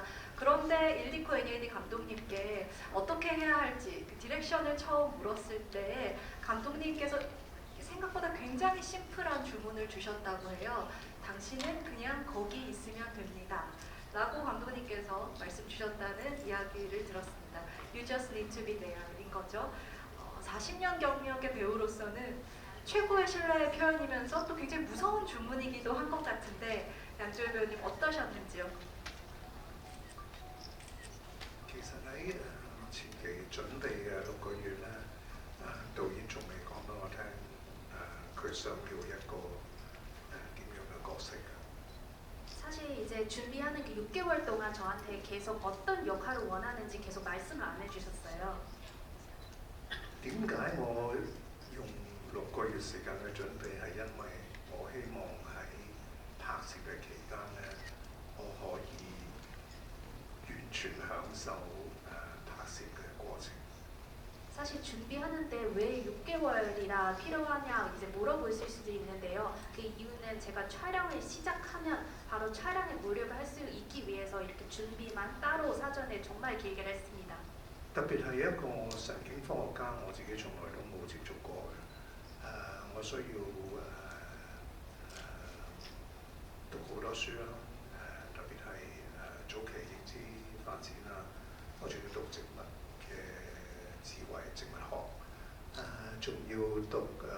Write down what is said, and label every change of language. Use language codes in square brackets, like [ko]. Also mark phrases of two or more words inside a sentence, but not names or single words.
[ko] 그런데 일리코 애니에디 감독님께 어떻게 해야 할지 그 디렉션을 처음 물었을 때 감독님께서 생각보다 굉장히 심플한 주문을 주셨다고 해요. 당신은 그냥 거기 있으면 됩니다. 라고 감독님께서 말씀 주셨다는 이야기를 들었습니다. [en] You just need to be there [ko] 인 거죠. 40년 경력의 배우로서는 최고의 신뢰의 표현이면서 또 굉장히 무서운 주문이기도 한 것 같은데 양조희 배우님 어떠셨는지요? [yue] 其實喺前期準備嘅6個月咧，導演仲未講俾我聽，佢想要一個點樣嘅角色嘅。 [ko] 사실 이제 준비하는 그 6개월 동안 저한테 계속 어떤 역할을 원하는지 계속 말씀을 안 해주셨어요. [yue] 點解我用6個月時間去準備？係因為我希望喺拍攝嘅期間咧，我可以完全享受拍攝嘅過程。 [ko] 사실 준비하는데 왜 6개월이나 필요하냐 이제 물어보실 수도 있는데요. 그 이유는 제가 촬영을 시작하면 바로 촬영에 몰입을 할 수 있기 위해서 이렇게 준비만 따로 사전에 정말 길게 했습니다. [yue] 特別係一個神經科學家，我自己從來都冇接觸過嘅。我需要讀好多書啦，特別係早期認知發展啦，我仲要讀植物嘅智慧、植物學，仲要讀